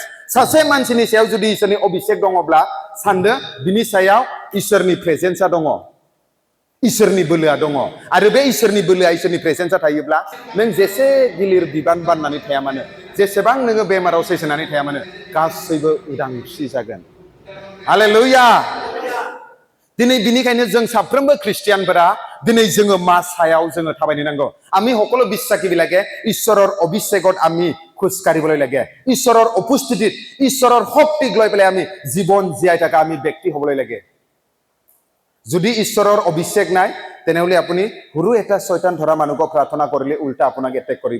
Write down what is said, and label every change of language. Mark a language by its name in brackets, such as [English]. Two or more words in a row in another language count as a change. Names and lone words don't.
[Bodo] सासे मानसिनि सायाव जुदि इसोरनि अभिषेक दङब्ला सानदो बिनि सायाव इसोरनि प्रेजेन्सआ दङ, इसोरनि बोलोआ दङ। आरो बे इसोरनि बोलोआ, इसोरनि प्रेजेन्सआ थायोब्ला नों जेसे गिलिर बिबान बाननानै थाया मानो, जेसेबां नोङो बेमाराव सैसोनानै थाया मानो, गासैबो उदांस्रि जागोन। हालेलुया। दिनै बिनिखायनो जों साफ्रोमबो খ্ৰীষ্টিয়ানफोরা দিनै जोङो মাছায়াও जोङो थाबायनो नांगौ। [Assamese] আমি সকলো বিশ্বাসী বিলাকে ঈশ্বৰৰ অভিষেকত আমি খোজ কাঢ়িবলৈ লাগে। ঈশ্বৰৰ উপস্থিতিত, ঈশ্বৰৰ শক্তিক লৈ পেলাই আমি জীৱন জীয়াই থকা আমি ব্যক্তি হ'বলৈ লাগে। যদি ঈশ্বৰৰ অভিষেক নাই, তেনেহলে আপুনি সৰু এটা শয়তান ধৰা মানুহক প্ৰাৰ্থনা কৰিলে উল্টা আপোনাক এটেক কৰিব।